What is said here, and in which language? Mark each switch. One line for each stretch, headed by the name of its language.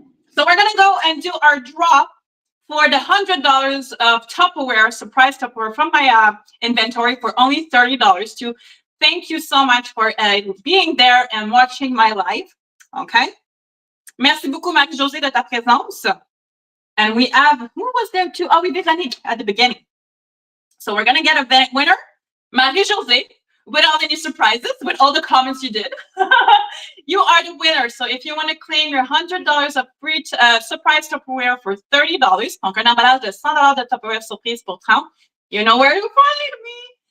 English: So we're gonna go and do our draw for the $100 of Tupperware, surprise Tupperware from my inventory for only $30 to thank you so much for being there and watching my live. Okay.
French: Merci beaucoup, Marie-Josée, de ta présence.
English: And we have, who was there too? Oh, we did Annick at the beginning. So we're going to get a winner, Marie-Josée, without any surprises, with all the comments you did. You are the winner. So if you want to claim your $100 of free surprise Tupperware for $30,
French: donc un emballage de $100 de Tupperware surprise pour 30,
English: you know where to find me.